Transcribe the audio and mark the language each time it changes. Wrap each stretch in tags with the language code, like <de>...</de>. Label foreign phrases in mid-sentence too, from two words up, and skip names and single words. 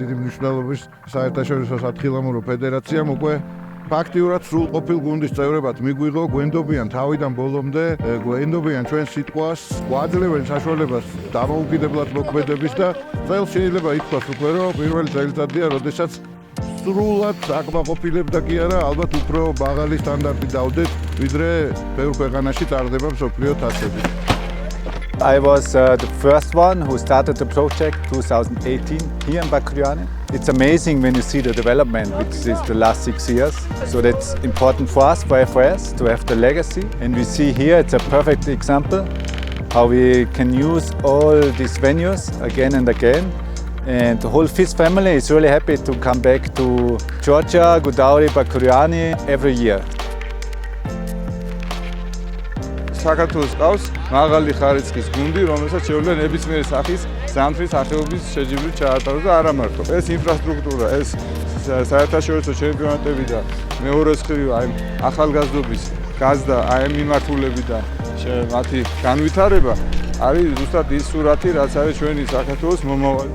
<ka>დიდი მნიშვნელობის საერთაშორისო სათხილამურო ფედერაციამ უკვე ფაქტიურად სრულყოფილ გუნდის წევრებად მიგვიღო, გვენდობიან თავიდან ბოლომდე, გვენდობიან ჩვენ სიტყვას, გვაძლევენ საშუალებას დამოუკიდებლად მოქმედების და წელს შეიძლება ითქვას უკვე რომ პირველი წელიწადია, როდესაც სრულად აკმაყოფილებდა კი არა, ალბათ უფრო მაღალი სტანდარტი დავდეთ, ვიდრე ბევრ ქვეყანაში ტარდება მსოფლიო თასები.</ka> <en>I was the first one who started the project 2018 here in Bakuriani. It's amazing when you see the development, which is the last 6 years. So that's important for us, for FOS, to have the legacy. And we see here it's a perfect example how we can use all these venues again and again. And the whole FIS family is really happy to come back to Georgia, Gudauri, Bakuriani every year.</en> <ka>საქართველოს ყავს მაღალი ხარისხის გუნდი, რომელსაც შეუძლია ნებისმიერი სახის ზამთრის სახეობის შეჯიბრით ჩაატაროს და არა მარტო. ეს ინფრასტრუქტურა, ეს საერთაშორისო ჩემპიონატები და მეორე მხრივ აი ახალგაზრდობის გაზდა, აი მიმართულები და მათი განვითარება არის ზუსტად ის სურათი, რაც არის ჩვენი საქართველოს მომავალი.</ka>